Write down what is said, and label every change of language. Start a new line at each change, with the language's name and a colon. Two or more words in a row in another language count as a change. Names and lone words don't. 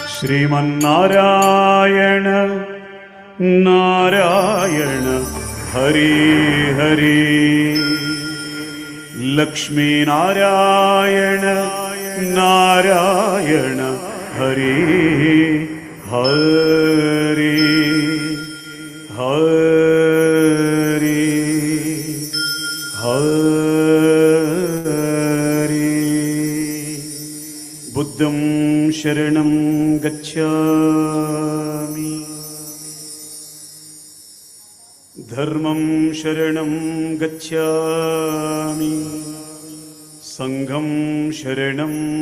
Sanskrit: श्रीमन्नारायण नारायण हरे हरे लक्ष्मीनारायण नारायण हरे हरे हरे हरे
Pali: बुद्धं शरणं गच्छामि धर्मं शरणं गच्छामि संघं शरणं